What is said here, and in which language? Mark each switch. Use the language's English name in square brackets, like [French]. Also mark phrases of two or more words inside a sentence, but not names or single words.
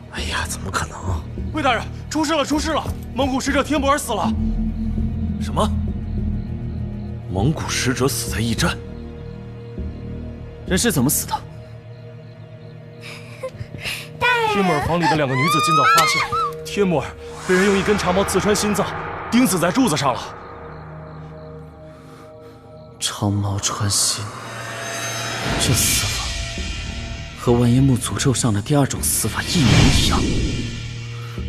[Chinese] 哎呀，怎麼可能？魏大人，出事了，出事了！蒙古使者天不兒死了。什麼？蒙古使者死在驛站？人是怎麼死的？天木兒房裡的2 個女子今早發現，天木兒被人用1根長矛刺穿心臟，釘死在柱子上了。長矛穿心，這死法和完顏墨詛咒上的第2種死法一模一樣。